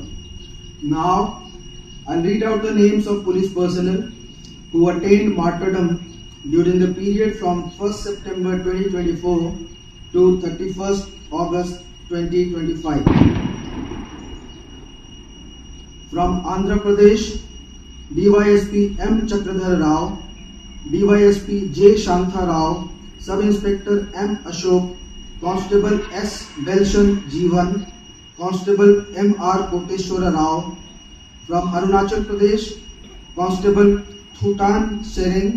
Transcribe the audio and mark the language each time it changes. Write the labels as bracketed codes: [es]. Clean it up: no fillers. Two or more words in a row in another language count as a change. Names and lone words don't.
[en] Now, I'll read out the names of police personnel who attained martyrdom during the period from 1st September 2024 to 31st August 2025. From Andhra Pradesh, DYSP M. Chakradhar Rao, DYSP J. Shantha Rao, Sub-Inspector M. Ashok, Constable S. Belshan Jeevan, Constable M. R. Koteshwara Rao. From Arunachal Pradesh, Constable Thutan Sering.